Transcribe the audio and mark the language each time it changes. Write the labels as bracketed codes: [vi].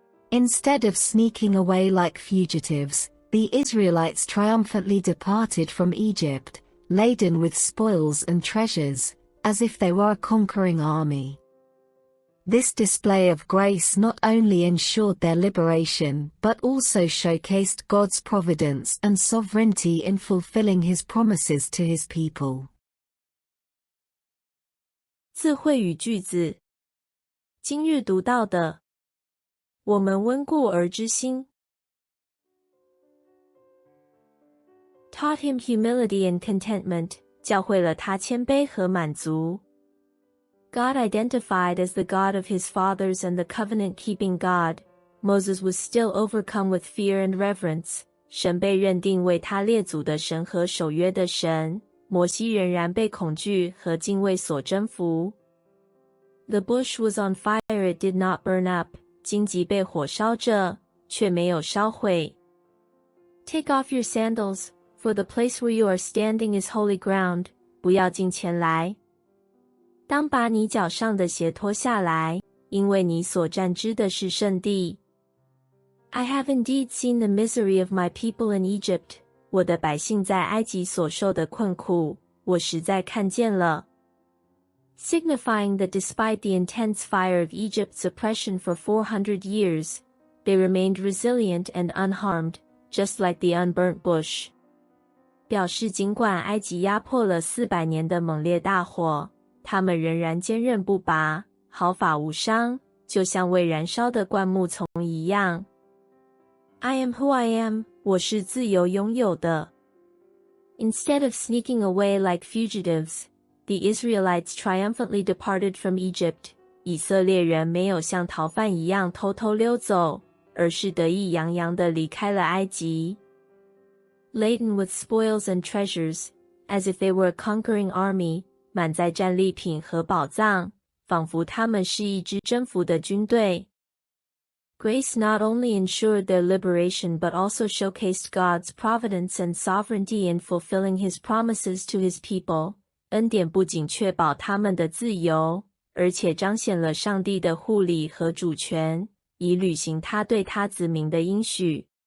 [en] Instead of sneaking away like fugitives, the Israelites triumphantly departed from Egypt, laden with spoils and treasures, as if they were a conquering army. This display of grace not only ensured their liberation but also showcased God's providence and sovereignty in fulfilling His promises to His people. [zh] 字汇与句子。今日读到的，我们温故而知新。 [en] Taught him humility and contentment, [zh] 教会了他谦卑和满足。 [en] God identified as the God of his fathers and the covenant-keeping God, Moses was still overcome with fear and reverence. [zh] 神被认定为他列祖的神和守约的神，摩西仍然被恐惧和敬畏所征服。 [en] The bush was on fire, it did not burn up. [zh] 荆棘被火烧着，却没有烧毁。 [en] Take off your sandals, for the place where you are standing is holy ground. [zh] 不要近前来。当把你脚上的鞋脱下来，因为你所站之的是圣地。 [en] I have indeed seen the misery of my people in Egypt. [zh] 我的百姓在埃及所受的困苦，我实在看见了。 [en] Signifying that despite the intense fire of Egypt's oppression for 400 years, they remained resilient and unharmed, just like the unburnt bush. [zh] 表示尽管埃及压迫了400年的猛烈大火，他们仍然坚韧不拔，毫发无伤，就像未燃烧的灌木丛一样。 [en] I am who I am, [zh] 我是自由拥有的。 [en] Instead of sneaking away like fugitives, the Israelites triumphantly departed from Egypt. [zh] 以色列人没有像逃犯一样偷偷溜走，而是得意洋洋地离开了埃及。 [en] Laden with spoils and treasures, as if they were a conquering army, [zh] 满载战利品和宝藏，仿佛他们是一支征服的军队。 [en] Grace not only ensured their liberation but also showcased God's providence and sovereignty in fulfilling His promises to His people. [zh] 恩典不仅确保他们的自由，而且彰显了上帝的护理和主权，以履行他对他子民的应许。